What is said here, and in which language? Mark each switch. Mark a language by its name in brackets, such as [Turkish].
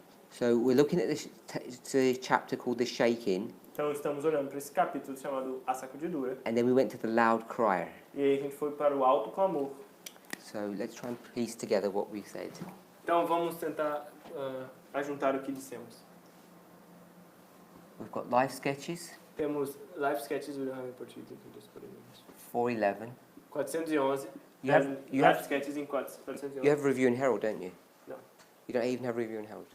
[English] So we're looking at the chapter called The Shaking, [Portuguese] Então estamos olhando para esse capítulo chamado A Sacudidura. [English] and then we went to the Loud Crier. [Portuguese] E aí a gente foi para o alto clamor. [English] So let's try and piece together what we said. [Portuguese] Então vamos tentar ajuntar o que dissemos. [English] We've got life sketches, [Portuguese] Temos live sketches do William Português aqui dos Parminder. 411. 411. [English] You have, [Portuguese] live sketches em 411. [English] you have Review and Herald, don't you? No. You don't even have Review and Herald?